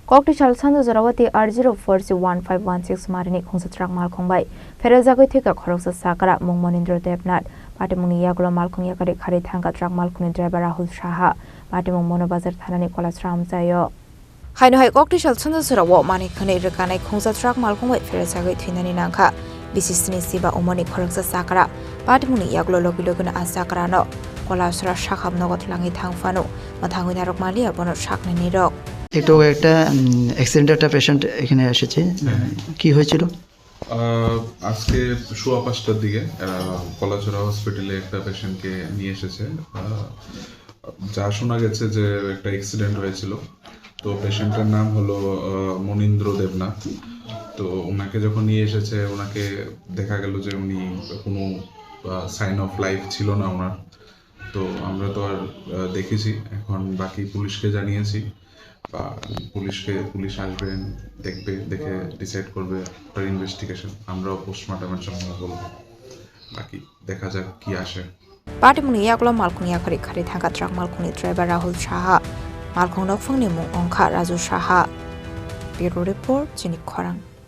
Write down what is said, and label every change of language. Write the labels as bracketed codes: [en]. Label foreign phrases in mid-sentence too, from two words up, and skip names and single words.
[trp] Koktisal Sanja Jorao TR04C-1516 Marini Khungsa Malkhung bai Pherejagwi Thowikha Khoroksa Chakra Mung Manindra Debnath Patimungni Yakulo Malkhung Yakarwi thangkha Malhungni driver Rahul Saha Patimung Manubazar Thanani Kalacharra Amchaio Hai Koktisal Sanja Jorao Manindra Rekanai Khungsa Malkhung bai Pherejagwi Thanani nangkha Bisisni Siba Umani Khoroksa Chakra Patimungni Yakulo Logiloguna Chakra no Kalacharra Shakam Nogot Langi Thangfanu Mathangui Narok Malia Bono Shakni Nirok [bn] একটু একটা অ্যাক্সিডেন্ট একটা পেশেন্ট এখানে এসেছে কি হয়েছিল আজকে সোয়া 5টার দিকে কলাচড়া হসপিটালে একটা পেশেন্টকে নিয়ে এসেছে যা শোনা গেছে যে একটা অ্যাক্সিডেন্ট হয়েছিল তো পেশেন্টের নাম হলো মনিন্দ্র দেবনাথ তো ওনাকে যখন নিয়ে এসেছে ওনাকে দেখা গেল যে উনি কোনো [en] sign of life [bn] ছিল না ওনার তো আমরা তো আর দেখেছি এখন বাকি পুলিশকে জানিয়েছি বা পুলিশ আসবেন দেখবে দেখে ডিসাইড করবে [en] for investigation [bn] আমরাও পোস্টমর্টমের জন্য বলবো বাকি দেখা যাক কি আসে [trp] Patimungni Yakulo Malkhung Yakarwi thangkha Malhungni driver Rahul Saha Malkhung Nokfungni Mung Saha [en] Bureau Report [trp] Chini Khorang